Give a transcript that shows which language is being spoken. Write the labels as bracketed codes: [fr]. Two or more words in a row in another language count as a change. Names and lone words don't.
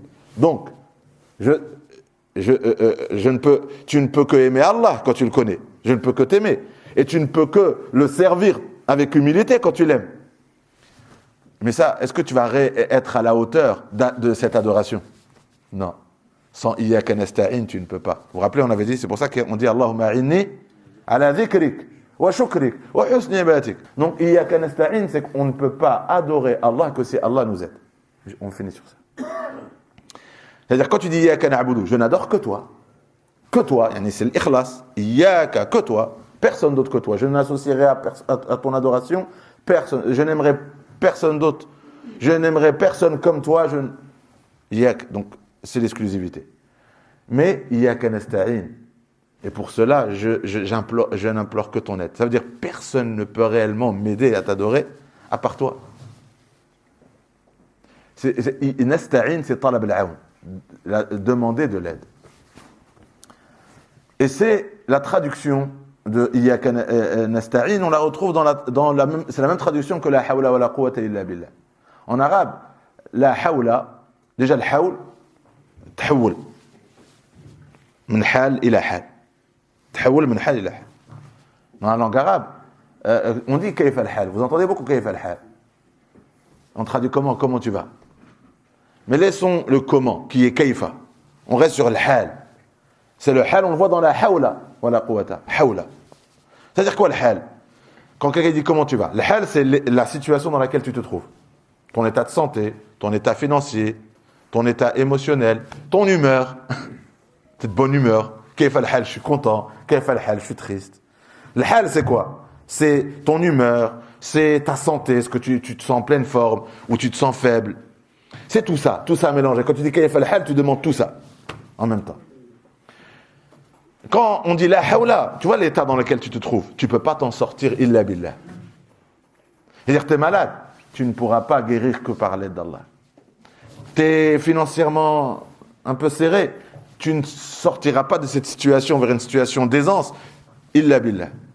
[fr] Donc, tu ne peux que aimer Allah quand tu le connais. Je ne peux que t'aimer. Et tu ne peux que le servir avec humilité quand tu l'aimes. Mais ça, est-ce que tu vas être à la hauteur de cette adoration? Non. Sans [ar] إياك نستعين, [fr] tu ne peux pas. Vous vous rappelez, on avait dit, c'est pour ça qu'on dit [ar] اللهم أعني على ذكرك و شكرك و حسن عبادتك. Donc إياك نستعين, [fr] c'est qu'on ne peut pas adorer Allah que si Allah nous aide. On finit sur ça. C'est-à-dire, quand tu dis [ar] إياك نعبد, [fr] je n'adore que toi, c'est l'ikhlas, Iyaka, que toi, personne d'autre que toi. Je n'associerai à ton adoration personne. Je n'aimerai personne d'autre. Je n'aimerai personne comme toi. Iyaka. Donc, c'est l'exclusivité. [ar] Mais إياك نستعين. [fr] Et pour cela, je n'implore que ton aide. Ça veut dire personne ne peut réellement m'aider à t'adorer à part toi. Nasta'in, c'est [ar] طلب العون, [fr] demander de l'aide. Et c'est la traduction de [ar] إياك نستعين, [fr] on la retrouve c'est la même traduction que [ar] لا حول ولا قوة إلا بالله. [fr] En arabe, [ar] لا حول, [fr] déjà le [ar] حول، تحول، من حال إلى حال. تحول من حال إلى حال. [fr] Dans la langue arabe, on dit [ar] كيف الحال. [fr] Vous entendez beaucoup [ar] كيف الحال. [fr] On traduit comment tu vas. Mais laissons le comment, qui est kayfa. On reste sur le hal. C'est le hal, on le voit dans [ar] لا حول ولا قوة. [fr] Hawla. C'est-à-dire quoi le hal? Quand quelqu'un dit comment tu vas, le hal, c'est la situation dans laquelle tu te trouves. Ton état de santé, ton état financier, ton état émotionnel, ton humeur. T'es de bonne humeur. [ar] كيف الحال, [fr] je suis content. [ar] كيف الحال, [fr] je suis triste. Le hal, c'est quoi? C'est ton humeur, c'est ta santé, est-ce que tu te sens en pleine forme ou tu te sens faible. C'est tout ça mélangé. Quand tu dis [ar] كيف الحال, [fr] tu demandes tout ça en même temps. Quand on dit [ar] لا حول, [fr] tu vois l'état dans lequel tu te trouves, tu ne peux pas t'en sortir [ar] إلا بالله. [fr] C'est-à-dire tu es malade, tu ne pourras pas guérir que par l'aide d'Allah. Tu es financièrement un peu serré, tu ne sortiras pas de cette situation vers une situation d'aisance [ar] إلا بالله.